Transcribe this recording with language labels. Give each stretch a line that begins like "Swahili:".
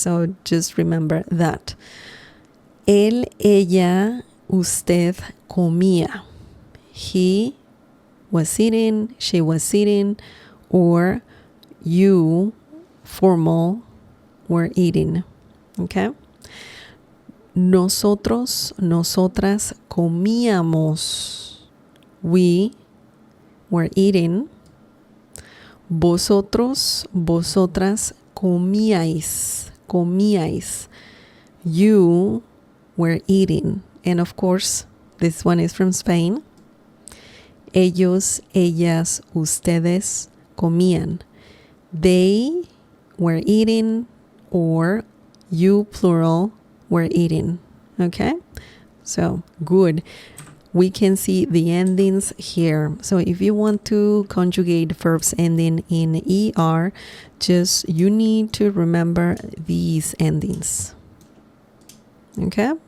English: So just remember that.
Spanish: Él, ella, usted comía.
English: He was eating, she was eating, or you, formal, were eating. Okay?
Spanish: Nosotros, nosotras comíamos.
English: We were eating.
Spanish: Vosotros, vosotras comíais. Comíais.
English: You were eating. And of course, this one is from Spain.
Spanish: Ellos, ellas, ustedes comían.
English: They were eating, or you, plural, were eating. Okay? So, good. We can see the endings here. So if you want to conjugate verbs ending in ER, you need to remember these endings. Okay?